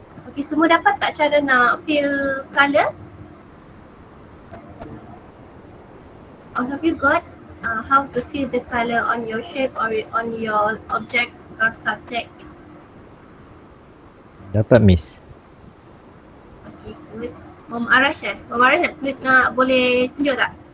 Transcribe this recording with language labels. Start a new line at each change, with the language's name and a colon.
Malay: Okay, semua dapat tak cara nak
English: fill colour? All of you got how to fill the colour on your shape or on your object or subject?
Malay: Dapat Miss.
English: Okay, good.
Malay: Mom Arash nak boleh tunjuk tak?